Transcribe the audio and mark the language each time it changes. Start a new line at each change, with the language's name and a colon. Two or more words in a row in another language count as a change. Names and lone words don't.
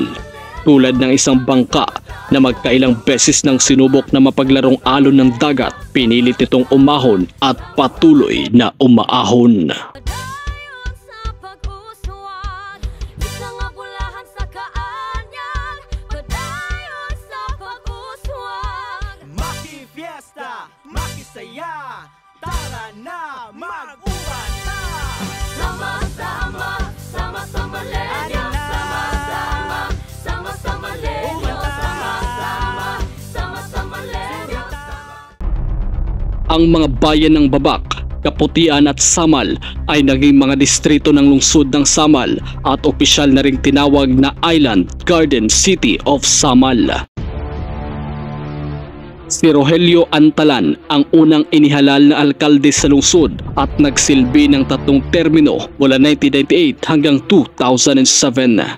Filipino: Tulad ng isang bangka na magkailang beses nang sinubok na mapaglarong alon ng dagat, pinilit itong umahon at patuloy na umaahon. Makisaya, tara na, mag-uwan na! Sama-sama, sama-sama lenyo, sama-sama, sama-sama lenyo, sama-sama, sama-sama lenyo. Ang mga bayan ng Babak, Kaputian at Samal ay naging mga distrito ng lungsod ng Samal at opisyal na ring tinawag na Island Garden City of Samal. Si Rogelio Antalan ang unang inihalal na alkalde sa lungsod at nagsilbi ng 3 termino mula 1998 hanggang 2007.